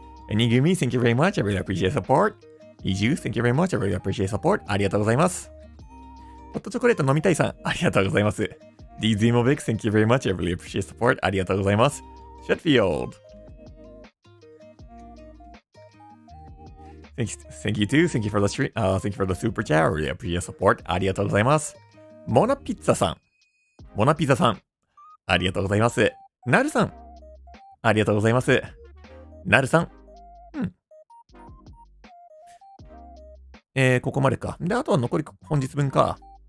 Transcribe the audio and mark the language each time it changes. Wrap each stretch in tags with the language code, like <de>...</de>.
<en>Nigumi, thank you very much. I really appreciate support. Iju, thank you very much. I really appreciate support.</en> <ja>ありがとうございます。ホットチョコレート飲みたいさん、ありがとうございます。</ja> <en>DZMOBIX, thank you very much. I really appreciate support.</en> <ja>ありがとうございます。</ja> <en>Shutfield. Thank you too. Thank you for the stream. Thank you for the super chat. I really appreciate support.</en> <ja>ありがとうございます。モナピッツァさん。モナピザさん。ありがとうございます。なるさん。ありがとうございます。なるさん。ここまでか。で、あとは残り本日分か。</ja>